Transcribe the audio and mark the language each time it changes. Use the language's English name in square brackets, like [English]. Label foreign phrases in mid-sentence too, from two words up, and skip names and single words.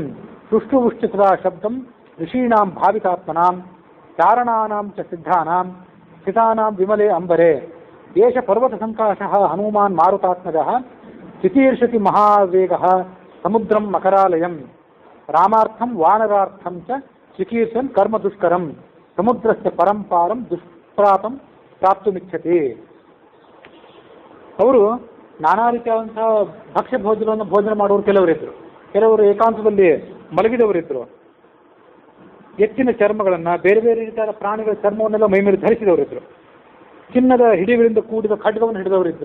[Sanskrit] ತುಷ್ಟುವುಶ್ಚ ಸದಾ ಶಬ್ದಂ ಋಷೀಣಾಂ ಭಾವಿತಾತ್ಮನಾಂ ಚಾರಣಾನಾಂ ಚ ಸಿದ್ಧಾನಾಂ ಸ್ಥಿತಾನಾಂ ವಿಮಲೆ ಅಂಬರೆ ಏಷ ಪರ್ವತ ಸಂಕಾಶಃ ಹನುಮಾನ್ ಮಾರುತಾತ್ಮಜಃ ಚಿತೀರ್ಷತಿ ಮಹಾವೇಗಃ ಸಮುದ್ರಂ ಮಕರಾಲಯಂ ರಾಮಾರ್ಥಂ ವಾನರಾರ್ಥಂ ಚ ಚಿಕೀರ್ಷನ್ ಕರ್ಮ ದುಷ್ಕರಂ ಸಮುದ್ರಸ್ಯ ಪರಂಪಾರಂ ದುಷ್ಪ್ರಾಪಂ ಪ್ರಾಪ್ತುಮಿಚ್ಛತಿ. [Kannada] ಅವರು ನಾನಾ ರೀತಿಯಾದಂತಹ ಭಕ್ಷ್ಯ ಭೋಜನ ಮಾಡುವವರು ಕೆಲವರಿದ್ದರು. ಕೆಲವರು ಏಕಾಂತದಲ್ಲಿ ಮಲಗಿದವರಿದ್ದರು. ಎತ್ತಿನ ಚರ್ಮಗಳನ್ನು, ಬೇರೆ ಬೇರೆ ರೀತಿಯಾದ ಪ್ರಾಣಿಗಳ ಚರ್ಮವನ್ನೆಲ್ಲ ಮೈಮೇಲೆ ಧರಿಸಿದವರಿದ್ದರು. ಚಿನ್ನದ ಹಿಡಿಗಳಿಂದ ಕೂಡಿದ ಖಡ್ಗವನ್ನು ಹಿಡಿದವರಿದ್ದರು.